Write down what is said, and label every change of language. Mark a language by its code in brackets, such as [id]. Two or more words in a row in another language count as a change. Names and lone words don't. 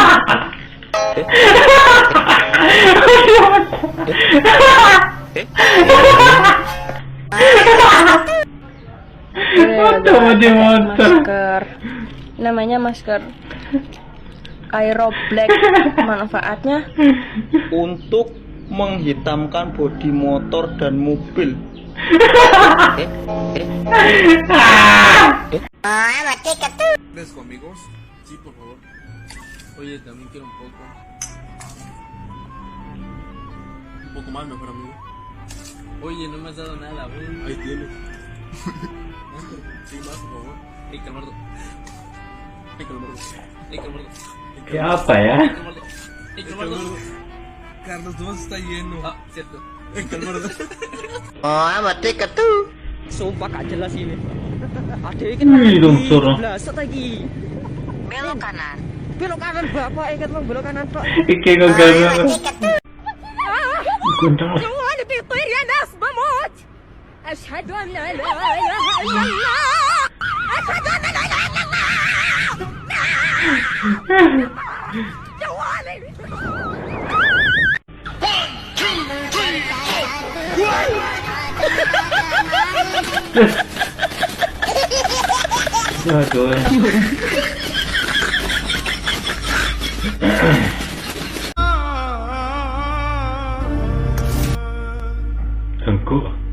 [id] masker. Namanya masker Aero Black. Manfaatnya Untuk menghitamkan bodi motor dan mobil. [es] ¿Ves conmigo? Sí, por favor. Oye, también quiero un poco. Un poco más, mejor amigo. Oye, no me has dado nada, güey. Ahí tienes. Sí, más, por favor. Ey, Calmardo. Ey, Calmardo. Ey, Calmardo. [id] Ya apa ya? [es] Ey, Calmardo. Carlos, tu vaso está lleno. Ah, cierto. Ey, Calmardo. [id] Sumpah gak jelas ini. Ada ini Wih, longsor. Blaset lagi. belok kanan. Belok kanan Bapak, ikat Bang, belok kanan Pak. [jv] Iki gagal. Gunting. [ar] جوال بيطير يا ناس بموت. أشهد أن لا إله إلا الله. أشهد أن لا إله إلا الله. جوالي. [id] Aduh. Tengku.